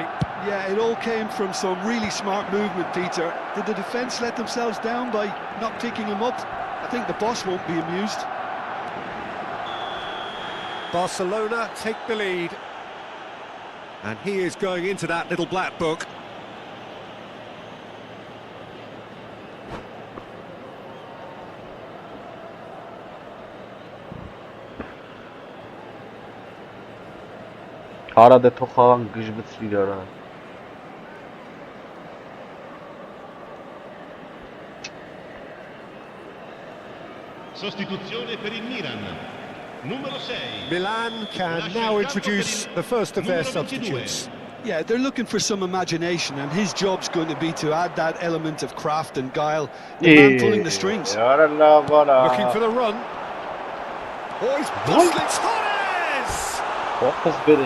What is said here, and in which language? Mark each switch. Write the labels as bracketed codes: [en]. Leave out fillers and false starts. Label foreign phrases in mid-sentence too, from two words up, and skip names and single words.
[en] Yeah, it all came from some really smart movement, Peter. Did the defence let themselves down by not picking him up? I think the boss won't be amused. Barcelona take the lead. And he is going into that little black book. [hy] Հարադե թողան գժվեցրիր արա։ [it] Sostituzione per il Milan. Numero 6. [en] Milan can now introduce the first of their substitutes. Yeah, they're looking for some imagination, and his job's going to be to add that element of craft and guile. The man pulling the strings. Looking for the run. Oh, he's bustling Torres!